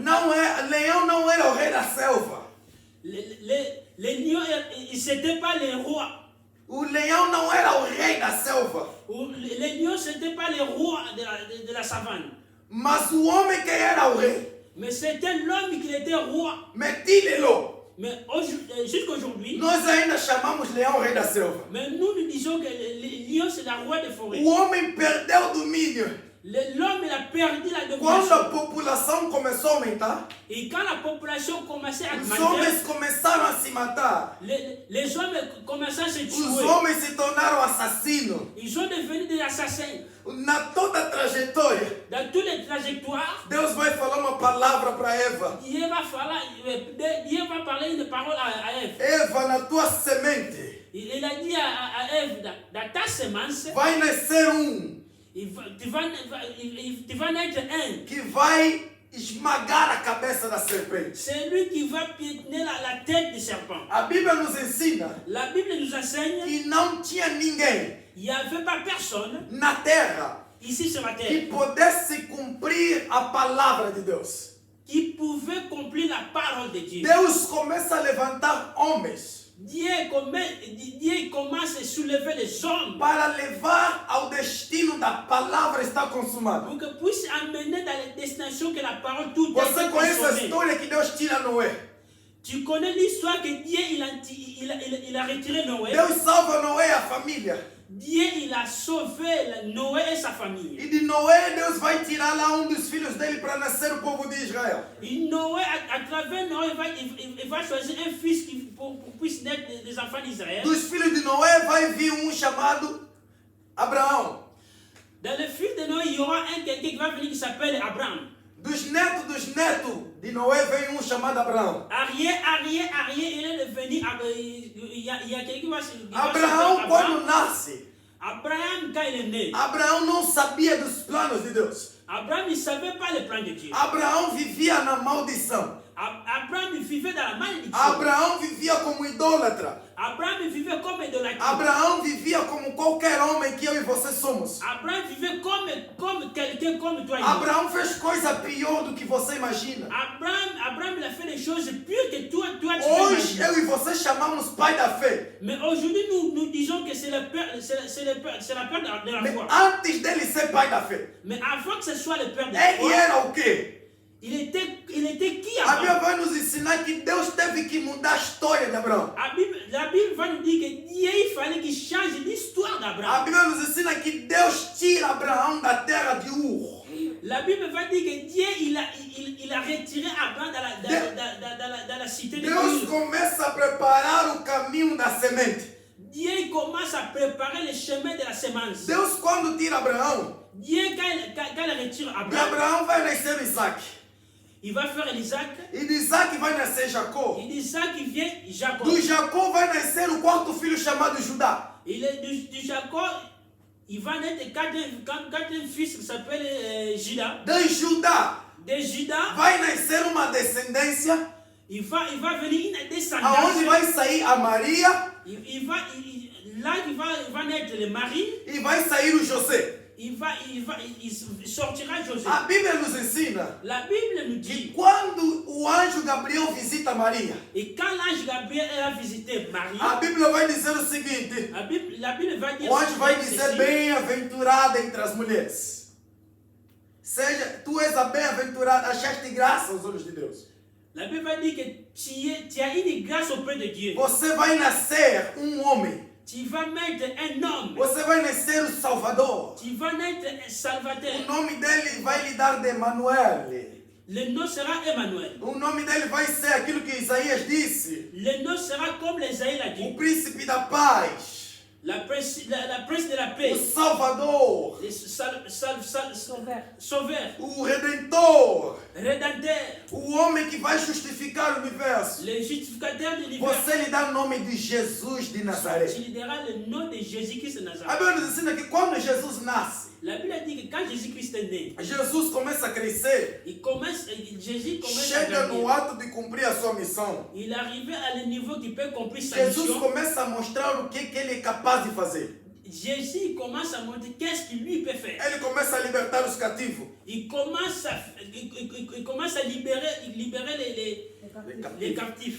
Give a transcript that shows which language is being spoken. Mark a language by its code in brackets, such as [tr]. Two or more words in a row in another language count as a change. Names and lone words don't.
[pt] Leão não era o rei da selva. [fr] Les lions, c'était pas les rois. [pt] O leão não era o rei da selva. [fr] Les lions, c'était pas les rois de la savane. [pt] Mas o homem que era o rei, [fr] Mais c'était l'homme qui était roi. Metilelo. Mais jusqu'à aujourd'hui, [pt] Nós ainda chamamos leão rei da selva. [fr] mais nous disons que les lions c'est la roi des forêts. [pt] O homem perdeu o domínio. [fr] L'homme il a perdu la [pt] Quando a [fr] domination. [pt] população começou a aumentar, [fr] Et quand la population commençait à [pt] os [fr] augmenter, [pt] homens começaram a se matar. [fr] les hommes commençaient à se [pt] Os [fr] tuer. [pt] homens se tornaram assassinos. [fr] Ils sont devenus des assassins. [pt] Na toda a trajetória, [fr] Dans toutes les trajectoires, [pt] Deus vai falar uma palavra para Eva. [fr] Dieu va parler une parole à Ève. [pt] Eva, na tua semente [fr] Il a dit à Ève, dans ta semence, [pt] vai nascer [fr] tu vas naître un. [pt] que vai esmagar a cabeça da serpente. [fr] C'est lui qui va piétiner la tête du serpent. [pt] A Bíblia nos ensina [fr] La Bible nous enseigne [pt] que não tinha ninguém [fr] qu'il n'y avait pas personne [pt] na terra [fr] ici sur la [pt] que [fr] terre [pt] pudesse cumprir a palavra de Deus. [fr] qui pouvait accomplir la parole de Dieu. [pt] Deus começa a levantar homens [fr] Dieu commence à soulever les hommes [pt] para levar ao destino da palavra estar consumada. [fr] pour que puisse amener dans les destinations que la parole toute a [pt] Você [fr] été [pt] conhece a [fr] consommée. [pt] história que Deus tira Noé? [fr] Tu connais l'histoire que Dieu il a retiré Noé. [pt] Deus salva Noé e a família. [fr] Dieu il a sauvé Noé et sa famille. [pt] E de Noé, Deus vai tirar lá dos filhos dele para nascer o povo de Israel. [fr] Et Noé, à travers Noé, il va choisir un fils pour puisse naître des enfants d'Israël. [pt] Dos filhos de Noé vai vir chamado Abraão. [fr] Dans le fils de Noé, il y aura quelqu'un qui va venir qui s'appelle Abraham. [pt] Dos netos de Noé vem chamado Abraão. [fr] Arrière, il est devenu. Il y a quelqu'un qui va [pt] Abraão, quando nasce, [fr] Abraham, quand il est né, [pt] Abraão não sabia dos planos de Deus. [fr] Abraham, il ne savait pas les plans de Dieu. [pt] Abraão vivia na maldição. [fr] Abraham, il vivait dans la malédiction. [pt] Abraão vivia como idólatra. [fr] Abraham, il vivait comme idolâtre. [pt] Abraão vivia como qualquer homem que eu e você somos. [fr] Abraham vivait comme quelqu'un comme toi et moi. [pt] Abraão fez coisa pior do que você imagina. [fr] Abraham, il a fait des choses pires que toi tu [pt] Hoje [fr] imagines. [pt] eu e você chamamos pai da fé. [fr] Mais aujourd'hui, nous disons que c'est la peur de la [pt] Mas [fr] foi. [pt] antes dele ser pai da fé, [fr] Mais avant que ce soit le père de la [pt] ele [fr] foi, [pt] era o quê? [fr] il était qui [pt] A Bíblia [fr] avant? [pt] vai nos ensinar que Deus teve que mudar a história de Abraão. [fr] La Bible va nous dire que Dieu, il fallait qu'il change l'histoire [pt] A [fr] d'Abraham. [pt] Bíblia nos ensina que Deus tira Abraão da terra de Ur. [fr] La Bible va dire que Dieu, il a retiré Abraham dans la cité de [pt] Deus [fr] Dieu. [pt] começa a preparar o caminho da semente. [fr] Dieu commence à préparer le chemin de la semence. [pt] Deus, quando tira Abraão, [fr] Dieu, quand il retire [pt] de [fr] Abraham, [pt] Abraão vai nascer Isaac. [fr] il va faire Isaac. [pt] E de Isaac vai nascer Jacó. [fr] Et d'Isaac, il vient Jacob. [pt] Do Jacó vai nascer o quarto filho chamado Judá. [fr] Il est du Jacob, il va naître quatre fils qui s'appellent Juda. [pt] De Judá [fr] De Juda, [pt] vai nascer uma descendência [fr] il va venir une [pt] aonde [fr] descendance. [pt] vai sair a Maria [fr] Là, il va naître le mari. [pt] e vai sair o José. [fr] Il sortira Joseph. [pt] A Bíblia nos ensina [fr] La Bible nous [pt] que [fr] dit, [pt] quando o anjo Gabriel visita Maria, [fr] et quand l'ange Gabriel a visité Marie, [pt] a Bíblia vai dizer o seguinte: [fr] la Bible va dire [pt] o anjo vai [fr] ceci, [pt] dizer bem-aventurada entre as mulheres. Seja, tu és a bem-aventurada, achaste graça aos olhos de Deus. [fr] La Bible va dire que tu as une grâce auprès de Dieu. [pt] Você vai nascer homem. [fr] Tu vas mettre un homme. [pt] Você vai nascer o Salvador. [fr] Tu vas naître un Salvateur. [pt] O nome dele vai lhe dar de Emanuel. [fr] Le nom sera Emmanuel. [pt] O nome dele vai ser aquilo que Isaías disse: [fr] Le nom sera comme l'Ésaïe l'a [pt] o [fr] dit. [pt] príncipe da paz. [fr] la prince de la paix, [pt] o Salvador, [fr] sauveur, [pt] o Redentor, [fr] rédempteur, [pt] o homem que vai justificar o universo. [fr] le justificateur de l'univers. [pt] Você lhe dá o nome de Jesus de Nazaré. [fr] Tu lui diras le nom de Jésus-Christ de [pt] A [fr] Nazareth. [pt] Bíblia nos ensina que quando Jesus nasce, [fr] La Bible dit que quand Jésus-Christ est né, [pt] Jesus começa a crescer, [fr] Jésus commence à [pt] chega no [fr] grandir. [pt] ato de cumprir a sua missão. [fr] Il arrivait à le niveau qui peut accomplir sa [pt] Jesus [fr] mission. [pt] começa a mostrar o que ele é capaz de fazer. [fr] Jésus commence à montrer qu'est-ce qu'il lui peut faire. [pt] Ele começa a libertar os cativos. [fr] Il commence à libérer les captifs.